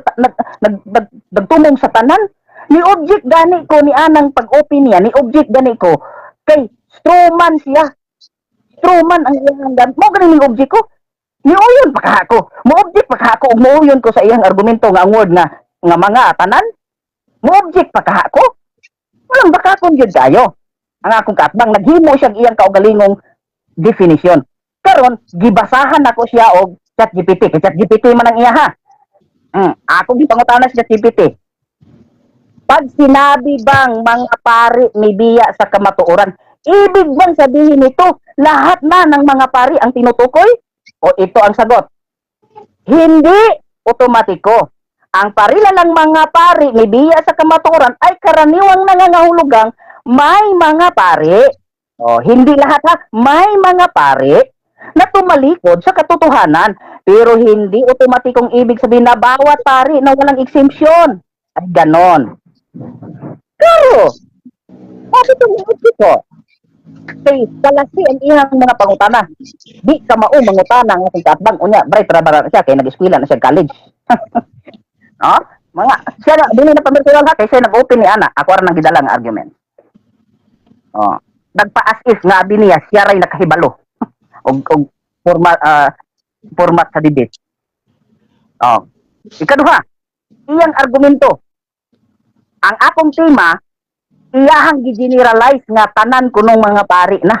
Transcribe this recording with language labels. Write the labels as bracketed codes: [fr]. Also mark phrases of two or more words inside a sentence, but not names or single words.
[ceb] nagtumong sa tanan ni object gani ko ni anang pag-open niya ni object gani ko kay strawman siya strawman ang iyang gamit mo gani ning object ko ni uyon pa kako mo object pa kako ug mo uyon ko sa iyang argumento nga ang word nga mga tanan mo object pa kako walang bakakon gyud kayo ang akong katbang naghimo siya iyang kaugalingong definition. Karon gibasahan ako siya og ChatGPT. Kay ChatGPT man ang iya ha. Ako gipangutana sa ChatGPT. [tl] Pag sinabi bang mga pari may biya sa kamatuoran, ibig bang sabihin nito lahat na ng mga pari ang tinutukoy? O ito ang sagot. Hindi otomatiko. Ang parilalang mga pari may biya sa kamatuoran ay karaniwang nangangahulugang may mga pari. O hindi lahat ha, may mga pari na tumalikod sa katotohanan pero hindi otomatikong ibig sabihin na bawat pari na walang exemption ay ganon. [ceb] Pero bakit ang ko Kay kalasi ang iyang mga pangutana. Di ka mao mangutana nga kung katbang unya, bright ra bara siya kay nag-eskwela na siya college. No? Mga siya na dili na personal ha kay siya nag-open ni ana. Ako ra nang gidala nga argument. Oh. Nagpa-as if nga abi niya siya ray nakahibalo. og format sa debate. Oh. Ikaduha, iyang argumento. Ang akong tema iyahang gi-generalize nga tanan kunong mga pari na.